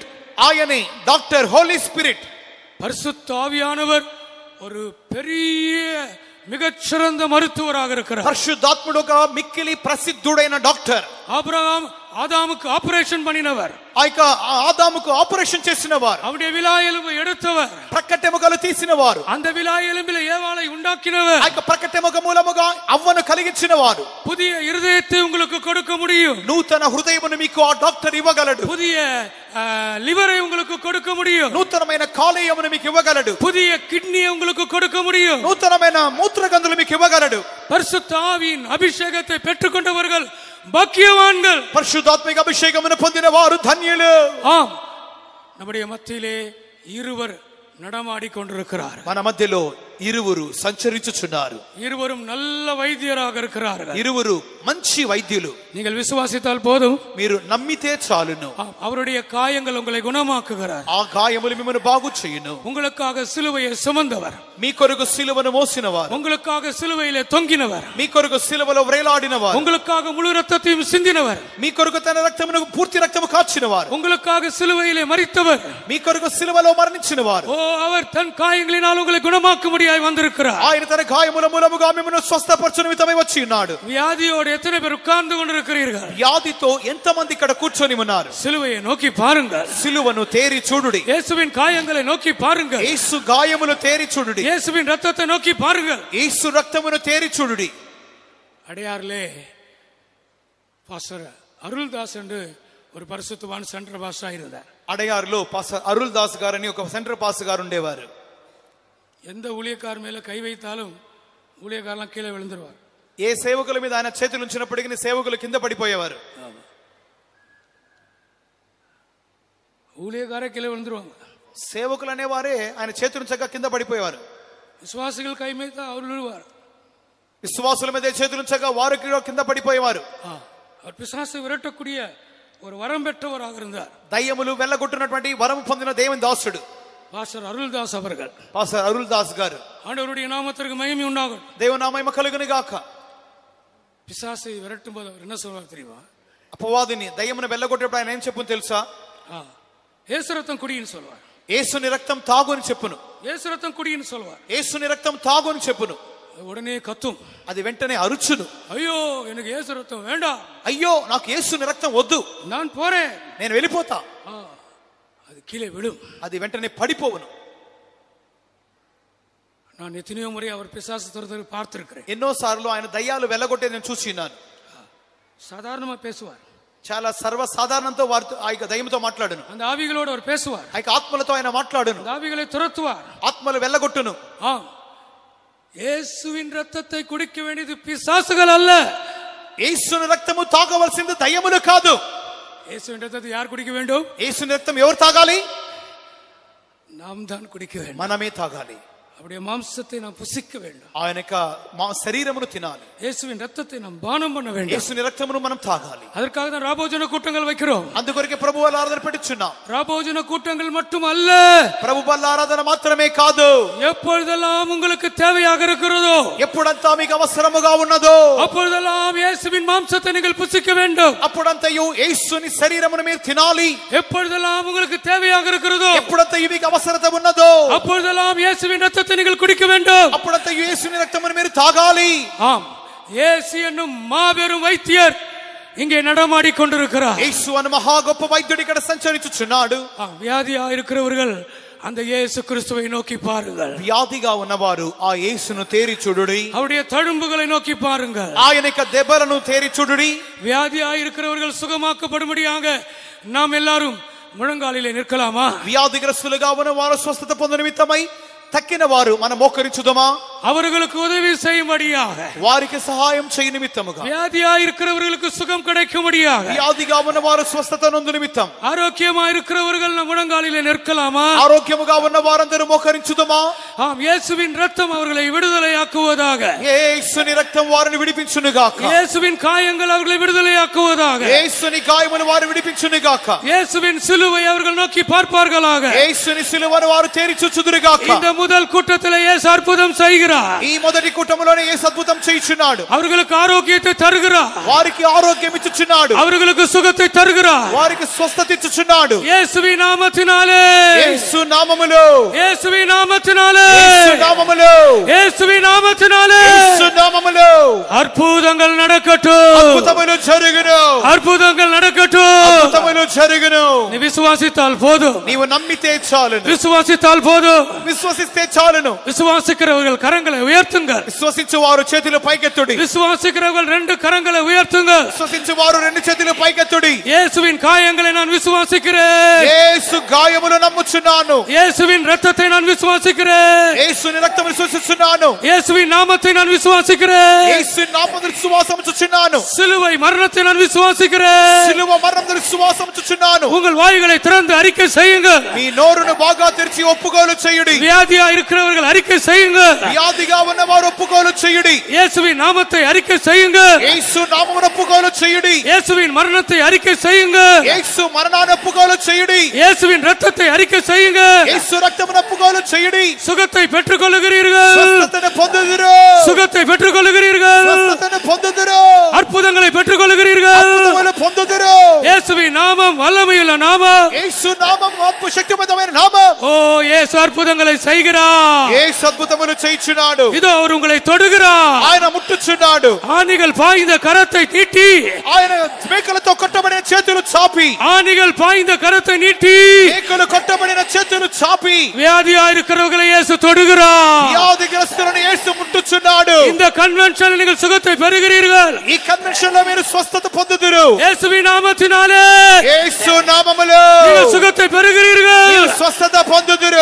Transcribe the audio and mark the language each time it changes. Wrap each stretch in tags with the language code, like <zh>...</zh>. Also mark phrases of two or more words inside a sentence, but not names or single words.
<te>ఆయనే డాక్టర్ హోలీ స్పిరిట్.</te> <ta>பரிசுத்த ஆவியானவர் ஒரு பெரிய மிகச்சிறந்த மருத்துவராக இருக்கிறார்.</ta> <te>పరిశుద్ధాత్ముడు ఒక మిక్కిలి ప్రసిద్ధుడైన డాక్టర్.</te> <ta>ஆதாமுக்கு ஆபரேஷன் பண்ணினவர்,</ta> <te>ఆదాముకు ఆపరేషన్ చేసినవారు,</te> <ta>அவருடைய விலா எலும்பை எடுத்தவர்,</ta> <te>ప్రక్కటెముకలు తీసినవారు,</te> <ta>அந்த விலா எலும்பிலே ஏவாளை உண்டாக்கினவர்,</ta> <te>ప్రక్కటెముక మూలముగా అవ్వను కలిగించినవారు.</te> <ta>புதிய இருதயத்தை உங்களுக்கு கொடுக்க முடியும்,</ta> <te>నూతన హృదయమును మీకు ఆ డాక్టర్ ఇవ్వగలడు.</te> <ta>புதிய லிவரை உங்களுக்கு கொடுக்க முடியும்,</ta> <te>నూతనమైన కాలేయమును మీకు ఇవ్వగలడు.</te> <ta>புதிய கிட்னியை உங்களுக்கு கொடுக்க முடியும்,</ta> <te>నూతనమైన మూత్రగంధులు మీకు ఇవ్వగలడు.</te> <ta>பரிசுத்த ஆவியின் அபிஷேகத்தை பெற்றுக்கொண்டவர்கள் பாக்கியவான்கள்.</ta> <te>పరిశుద్ధాత్మిక అభిషేకమును పొందిన వారు ధన్యులు.</te> <ta>நம்முடைய மத்தியிலே இருவர் நடமாடி கொண்டிருக்கிறார்.</ta> <te>మన మధ్యలో ఇరువురు సంచరించుచున్నారు.</te> <ta>இருவரும் நல்ல వైద్యராக இருக்கிறார்கள்.</ta> <te>ఇరువురు మంచి వైద్యులు.</te> <ta>நீங்கள் விசுவாசித்தால் போதும்,</ta> <te>మీరు నమ్మితే చాలును.</te> <ta>அவருடைய காயங்கள் உங்களை குணமாக்குகிறார்.</ta> <te>ఆ గాయములు మిమ్మల్ని బాగు చేయును.</te> <ta>உங்களுக்காக சிலுவையை சுமந்தவர்,</ta> <te>మీ కొరకు సిలువను మోసినవారు,</te> <ta>உங்களுக்காக சிலுவையிலே தொங்கினவர்,</ta> <te>మీ కొరకు సిలువలో వ్రేలాడినవారు,</te> <ta>உங்களுக்காக முழு ரத்தத்தையும் சிந்தினவர்,</ta> <te>మీ కొరకు తన రక్తమును పూర్తి రక్తము కాచినవారు,</te> <ta>உங்களுக்காக சிலுவையிலே மரித்தவர்,</ta> <te>మీ కొరకు సిలువలో మరణించినవారు.</te> <ta>அவர் தன் காயங்களினால் உங்களை குணமாக்க முடியாது. படியாய் வந்திருக்கிறார்.</ta> <te>ఆయన తన గాయముల మూలముగా మిమ్మును స్వస్థపరచు నిమిత్తమై వచ్చి ఉన్నాడు.</te> <ta>வியாதியோடு எத்தனை பேர் உட்கார்ந்து கொண்டிருக்கிறீர்கள்?</ta> <te>వ్యాధితో ఎంతమంది ఇక్కడ కూర్చొని ఉన్నారు?</te> <ta>சிலுவையை நோக்கி பாருங்கள்.</ta> <te>సిలువను తేరి చూడుడి.</te> <ta>இயேசுவின் காயங்களை நோக்கி பாருங்கள்.</ta> <te>యేసు గాయములు తేరి చూడుడి.</te> <ta>இயேசுவின் ரத்தத்தை நோக்கி பாருங்கள்.</ta> <te>యేసు రక్తమును తేరి చూడుడి.</te> <ta>அடையார்லே பாஸ்டர் அருள்தாஸ் என்று ஒரு பரிசுத்தவான் சென்டர் பாஸ்டர் இருந்தார்.</ta> <te>అడయారులో పాస్టర్ అరుల్ దాస్ గారని ఒక సెంటర్ పాస్ గారు ఉండేవారు.</te> <ta>எந்த ஊழியக்காரர் மேல கை வைத்தாலும் ஊழியக்காரலாம் கீழே விழுந்துருவார்.</ta> <te>ఏ సేవకుల మీద ఆయన చేతులు ఉంచినప్పటికీ సేవకులు కింద పడిపోయేవారు.</te> <ta>ஊழியக்காரே கீழே விழுந்துருவாங்க.</ta> <te>సేవకులు అనేవారే ఆయన చేతులు ఉంచక కింద పడిపోయేవారు.</te> <ta>விசுவாசிகள் கை வைத்தா அவர் விழுவார்.</ta> <te>విశ్వాసుల మీద చేతులు ఉంచక వారు కింద పడిపోయేవారు.</te> <ta>அவர் பிசாசை விரட்டக்கூடிய ஒரு வரம் பெற்றவராக இருந்தார்.</ta> <te>దయ్యములు వెళ్ళగొట్టినటువంటి వరం పొందిన దేవుని దాసుడు</te> <ta>பாஸ்டர் அருள்தாஸ் அவர்கள்.</ta> <te>పాస్టర్ అరుల్ దాస్ గారు.</te> <ta>ஆண்டவருடைய நாமத்திற்கு மகிமை உண்டாகும்.</ta> <te>దేవుని నామము కలుగును గాక.</te> <ta>பிசாசை விரட்டும் போது அவர் என்ன சொல்வார் தெரியுமா?</ta> <te>అపవాదిని దయ్యమును వెళ్ళగొట్టేప్పుడు ఆయన ఏం చెప్పును తెలుసా?</te> <ta>இயேசு ரத்தம் குடின்னு சொல்வார்.</ta> <te>యేసుని రక్తం తాగు అని చెప్పును.</te> <ta>இயேசு ரத்தம் குடின்னு சொல்வார்.</ta> <te>యేసుని రక్తం తాగు అని చెప్పును.</te> <ta>உடனே கத்தும்.</ta> <te>అది వెంటనే అరుచును.</te> <ta>ஐயோ எனக்கு இயேசு ரத்தம் வேண்டாம்.</ta> <te>అయ్యో నాకు యేసుని రక్తం వద్దు.</te> <ta>நான் போறேன்.</ta> <te>నేను వెళ్ళిపోతా.</te> <ta>அது கீழே விழும்.</ta> <te>అది వెంటనే పడిపోవును.</te> <ta>நான் எத்தனையோ முறை அவர் பிசாசு துரத்துவதை பார்த்திருக்கிறேன்.</ta> <te>ఎన్నో సార్లు ఆయన దయ్యాలు వెళ్ళగొట్టేది నేను చూసినాను.</te> <ta>சாதாரணமா பேசுவார்.</ta> <te>చాలా సర్వసాధారణంతో వారితో ఆ దయ్యంతో మాట్లాడును.</te> <ta>அந்த ஆவிகளோடு அவர் பேசுவார்.</ta> <te>ఆ ఆత్మలతో ఆయన మాట్లాడును.</te> <ta>அந்த ஆவிகளை துரத்துவார்.</ta> <te>ఆత్మలు వెళ్ళగొట్టును.</te> <ta>இயேசுவின் ரத்தத்தை குடிக்க வேண்டியது பிசாசுகள் அல்ல.</ta> <te>యేసుని రక్తము తాగవలసింది దయ్యములు కాదు.</te> <ta>இயேசுவின் ரத்தத்தை யார் குடிக்க வேண்டும்?</ta> <te>యేసుని రక్తం ఎవరు తాగాలి?</te> <ta>நாம் தான் குடிக்க வேண்டும்.</ta> <te>మనమే తాగాలి.</te> <ta>அவருடைய மாம்சத்தை நாம் புசிக்க வேண்டும்.</ta> <te>ఆయన శరీరమును తినాలి.</te> <ta>இயேசுவின் ரத்தத்தை நாம் பானம் பண்ண வேண்டும்.</ta> <te>యేసుని రక్తమును మనం తాగాలి.</te> <ta>அதற்காக தான் ராபோஜன கூட்டங்கள் வைக்கிறோம்.</ta> <te>అందుకొరకే ప్రభు బల్ల ఆరాధన పెట్టుచున్నాం.</te> <ta>ராபோஜன கூட்டங்கள் மட்டும் அல்ல,</ta> <te>ప్రభు బల్ల ఆరాధన మాత్రమే కాదు.</te> <ta>எப்பொழுதெல்லாம் உங்களுக்கு தேவையாக இருக்கிறதோ,</ta> <te>ఎప్పుడంతా మీకు అవసరముగా ఉన్నదో</te> <ta>அப்பொழுதெல்லாம் இயேசுவின் மாம்சத்தை நீங்கள் புசிக்க வேண்டும்.</ta> <te>అప్పుడంతయు యేసుని శరీరమును మీరు తినాలి.</te> <ta>எப்பொழுதெல்லாம் உங்களுக்கு தேவையாக இருக்கிறதோ,</ta> <te>ఎప్పుడంతయు మీకు అవసరత ఉన్నదో</te> <ta>அப்பொழுதெல்லாம் இயேசுவின் ரத்தத்தை நீங்கள் குடிக்க வேண்டும்.</ta> <te>అప్పుడంతయు యేసుని రక్తమును మీరు తాగాలి.</te> <ta>ஆம், இயேசு என்னும் மாபெரும் வைத்தியர் இங்கே நடமாடி கொண்டிருக்கிறார்.</ta> <te>యేసు అను మహా గొప్ప వైద్యుడు ఇక్కడ సంచరించుచున్నాడు.</te> <ta>வியாதியா இருக்கிறவர்கள் அந்த இயேசு கிறிஸ்துவை நோக்கி பாருங்கள்.</ta> <te>వ్యాధిగా ఉన్నవారు ఆ యేసును తేరి చూడుడి.</te> <ta>அவருடைய தழும்புகளை நோக்கி பாருங்கள்.</ta> <te>ఆయన యొక్క దెబ్బలను తేరి చూడుడి.</te> <ta>வியாதியா இருக்கிறவர்கள் சுகமாக்கப்படும்படியாக நாம் எல்லாரும் முழங்காலிலே நிற்கலாமா?</ta> <te>వ్యాధిగ్రస్తులుగా ఉన్న వారు స్వస్థత పొందు నిమిత్తమై తక్కిన వారు మనం మోకరించుదమా?</te> <ta>அவர்களுக்கு உதவி செய்யும்படியாக,</ta> <te>వారికి సహాయం చేయ నిమిత్తముగా,</te> <ta>வியாதியா இருக்கிறவர்களுக்கு சுகம் கிடைக்கும்படியாக,</ta> <te>వ్యాధిగా ఉన్న వారు స్వస్థత నొందు నిమిత్తం,</te> <ta>ஆரோக்கியமா இருக்கிறவர்கள் நம் முழங்காலிலே நிற்கலாமா?</ta> <te>ఆరోగ్యముగా ఉన్న వారందరూ మోకరించుదమా?</te> <ta>ஆம், இயேசுவின் ரத்தம் அவர்களை விடுதலையாக்குவதாக.</ta> <te>యేసుని రక్తం వారిని విడిపించునుగాక.</te> <ta>இயேசுவின் காயங்கள் அவர்களை விடுதலையாக்குவதாக.</ta> <te>యేసుని గాయములు వారు విడిపించునుగాక.</te> <ta>இயேசுவின் சிலுவை அவர்கள் நோக்கி பார்ப்பார்களாக.</ta> <te>యేసుని సిలువను వారు తేరి చూచుదురుగాక.</te> <ta>இந்த முதல் கூட்டத்திலே இயேசு அற்புதம் செய்கிறார்.</ta> <te>ఈ మొదటి కూటములోనే యేసు అద్భుతం చేయుచున్నాడు.</te> <ta>அவர்களுக்கு ஆரோக்கியத்தை தருகிறார்.</ta> <te>వారికి ఆరోగ్యం ఇచ్చుచున్నాడు.</te> <ta>அவர்களுக்கு சுகத்தை தருகிறார்.</ta> <te>వారికి స్వస్థత ఇచ్చుచున్నాడు.</te> <ta>இயேசுவின் நாமத்தினாலே,</ta> <te>యేసు నామములో,</te> <ta>இயேசுவின் நாமத்தினாலே,</ta> <te>యేసు నామములో,</te> <ta>இயேசுவின் நாமத்தினாலே</ta> <te>యేసు నామములో</te> <ta>அற்புதங்கள் நடக்கட்டும்.</ta> <te>అద్భుతములు జరుగును.</te> <ta>அற்புதங்கள் நடக்கட்டும்.</ta> <te>అద్భుతములు జరుగును.</te> <ta>நீ விசுவாசித்தால் போதும்.</ta> <te>నీవు నమ్మితే చాలును.</te> <ta>விசுவாசித்தால் போதும்.</ta> <te>విశ్వసిస్తే చాలును.</te> <ta>விசுவாசிக்கிறவர்கள் கரங்களை உயர்த்துங்கள்.</ta> <te>విశ్వసించు వారు చేతులు పైకెత్తుడి.</te> <ta>விசுவாசிக்கிறவர்கள் ரெண்டு கரங்களை உயர்த்துங்கள்.</ta> <te>విశ్వసించు వారు రెండు చేతులు పైకెత్తుడి.</te> <ta>இயேசுவின் காயங்களை நான் விசுவாசிக்கிறேன்.</ta> <te>యేసు గాయములు నమ్ముచున్నాను.</te> <ta>இயேசுவின் ரத்தத்தை நான் விசுவாசிக்கிறேன்.</ta> <te>యేసుని రక్తమును విశ్వసిస్తున్నాను.</te> <ta>இயேசுவின் நாமத்தை நான் விசுவாசிக்கிறேன்.</ta> <te>యేసు నామమును విశ్వాసముచుచున్నాను.</te> <ta>சிலுவை மரணத்தை நான் விசுவாசிக்கிறேன்.</ta> <te>సిలువ మరణమును విశ్వాసముచుచున్నాను.</te> <ta>உங்கள் வாய்களை திறந்து அறிக்கை செய்யுங்கள்.</ta> <te>మీ నోరును బాగా తెరిచి ఒప్పుకోలు చేయుడి.</te> <ta>வியாதியா இருக்கிறவர்கள் அறிக்கை செய்யுங்க.</ta> <te>వ్యాధిగా ఉన్నవారు ఒప్పుకోలు చేయుడి.</te> <ta>இயேசுவின் நாமத்தை அறிக்கை செய்யுங்க.</ta> <te>యేసు నామమును ఒప్పుకోలు చేయుడి.</te> <ta>இயேசுவின் மரணத்தை அறிக்கை செய்யுங்க.</ta> <te>యేసు మరణాన్ని ఒప్పుకోలు చేయుడి.</te> <ta>இயேசுவின் ரத்தத்தை அறிக்கை செய்யுங்க.</ta> <te>యేసు రక్తమును ఒప్పుకోలు చేయుడి.</te> <ta>சுகத்தை பெற்றுக் கொள்ளுகிறீர்கள்.</ta> <te>స్వస్థతను పొందుదురు.</te> <ta>சுகத்தை பெற்றுக் கொள்ளுகிறீர்கள்.</ta> <te>స్వస్థతను పొందుదురు.</te> <ta>அற்புதங்களை பெற்றுக் கொள்ளுகிறீர்கள்.</ta> <te>అద్భుతములు పొందుదురు.</te> <ta>இயேசுவின் இயேசுவின் நாமம் வல்லமையுள்ள நாமம்.</ta> <te>యేసు నామం గొప్ప శక్తివంతమైన నామం.</te> <ta>ஓ இயேசு அற்புதங்களை செய்கிறார்.</ta> <te>యేసు అద్భుతములు చేయుచున్నాడు.</te> <ta>இதோ அவர் உங்களை தொடுகிறார்.</ta> <te>ఆయన ముట్టుచున్నాడు.</te> <ta>ஆணிகள் பாய்ந்த கரத்தை நீட்டி,</ta> <te>ఆయన మేకలతో కొట్టబడిన చేతులు చాపి,</te> <ta>ஆணிகள் பாய்ந்த கரத்தை நீட்டி,</ta> <te>మేకలు కొట్టబడిన చేతులు చాపి</te> <ta>வியாதியாயிருக்கிறவர்களை இயேசு தொடுகிறார்.</ta> <te>వ్యాధిగ్రస్తులను యేసు ముట్టుచున్నాడు.</te> <ta>இந்த కన్వెన్షన్ நீங்கள் சுகத்தை பெறுகிறீர்கள்.</ta> <te>ఈ కన్వెన్షన్ లో మీరు స్వస్థత పొందుదురు.</te> <ta>இயேசுவின் நாமத்தினாலே</ta> <te>యేసు నామములో</te> <ta>நீங்கள் சுகத்தை பெறுகிறீர்கள்.</ta> <te>మీరు స్వస్థత పొందుదురు.</te>